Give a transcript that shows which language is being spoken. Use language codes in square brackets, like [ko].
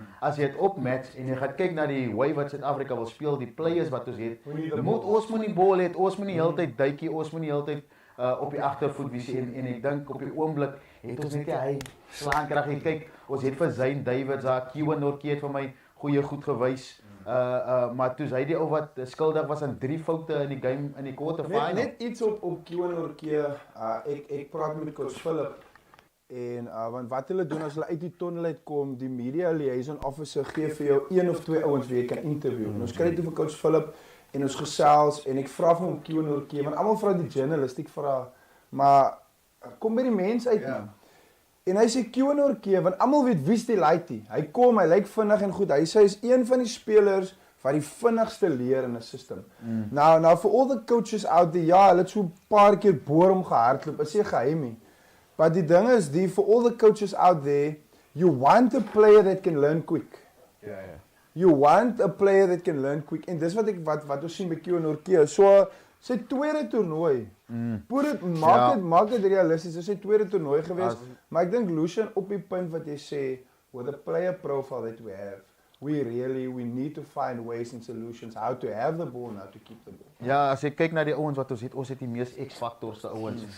[af] As jy dit opmatch en jy gaan kyk na die way wat Suid-Afrika wil speel, die players wat ons het, ons moet die bal hê, ons moet nie heeltyd duikie, ons moet nie heeltyd op die agtervoet wees en ek dink op die oomblik het ons net hy slaankrag. Jy kyk, ons het vir Zane Davids daar, Kiewan Nortje het vir my goeie goed gewys. Maar toe hy die ou wat skuldig was aan 3 foute in die game in die quarter final. Net iets op Kiewan Nortje. Ek praat met coach Philip en want wat hulle doen as hulle uit die tunnel uitkom, die media liaison officer gee vir jou 1 of 2 ouens wie jy kan interview. En ons kry dit vir coach Philip en ons gesels en ek vra vir hom Kiewan Nortje, want almal vra die journalistiek vra, maar kom by die mens uit man. En hy sê Kiewan Nortje, want almal weet wie's die laaitie. Hy kom, hy lyk vinnig en goed. Hy sê hy is een van die spelers wat die vinnigste leer in 'n system. [en] Now for all the coaches out there, [af] ja, hulle het so 'n paar keer boor hom gehardloop. Is nie geheim nie. [en] But [af] die ding is, [en] for all the coaches out there, you want a player that can learn quick. [af] Ja. [en] You want a player that can learn quick. [af] En dis wat ons sien by Kiewan Nortje. So sy tweede toernooi. Maak dit realisties. Dis sy tweede toernooi gewees. Maar ek dink Lucien op die punt wat jy sê, [en] with the player profile that we have, we need to find ways and solutions how to have the ball and how to keep the ball. [af] Ja, as jy kyk na die ouens wat ons het die mees X-faktorste ouens.